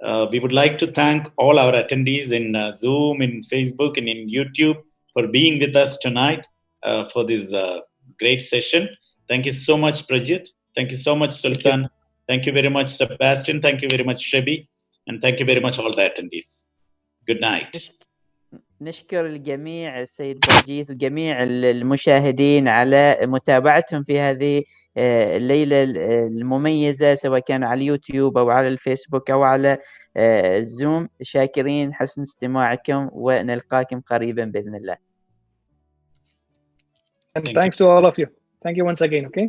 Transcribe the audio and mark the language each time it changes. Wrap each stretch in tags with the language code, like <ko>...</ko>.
<en>We would like to thank all our attendees in Zoom, in Facebook, and in YouTube for being with us tonight for this great session. Thank you so much, Prajith. Thank you so much, Sultan. Thank you very much, Sebastian. Thank you very much, Shebi. And thank you very much, all the attendees. Good night.</en> <ar>نشكر الجميع السيد براجيث وجميع المشاهدين على متابعتهم في هذه الليلة المميزة، سواء كان على اليوتيوب أو على الفيسبوك أو على الزوم. شاكرين حسن استماعكم، ونلقاكم قريبا بإذن الله.</ar> <en>And thanks to all of you. Thank you once again. Okay.</en>